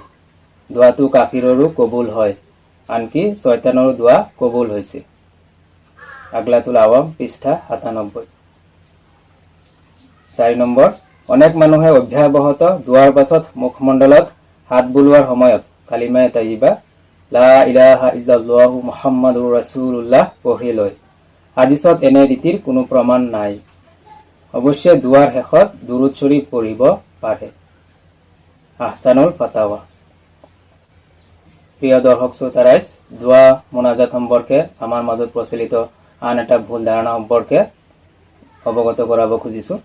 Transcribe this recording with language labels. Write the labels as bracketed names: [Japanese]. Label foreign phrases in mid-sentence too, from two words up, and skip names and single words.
[Assamese] দোৱাটো কাফিৰৰো কবুল হয়, আনকি শয়তানৰো দোৱা কবুল হৈছে। আগলাতুল আৱাম পৃষ্ঠা 97। 4 নম্বৰ, অনেক মানুহে অভ্যাসবশত দোৱাৰ পাছত মুখমণ্ডলত হাত বুলোৱাৰ সময়ত কালিমায়ে তাইয়্যিবা [Arabic] لا إله إلا الله محمد رسول الله [Assamese] পঢ়ি লয়। হাদিছত এনে ৰীতিৰ কোনো প্ৰমাণ নাই। অৱশ্যে দোৱাৰ শেষত দুৰুদ শৰীফ পঢ়িব পাৰে। আহছানুল ফাতাৱা। প্ৰিয় দৰ্শক শ্ৰোতা ৰাইজ, দোৱা মোনাজাত সম্পৰ্কে আমাৰ মাজত প্ৰচলিত আন এটা ভুল ধাৰণা সম্পৰ্কে অৱগত কৰাব খুজিছোঁ।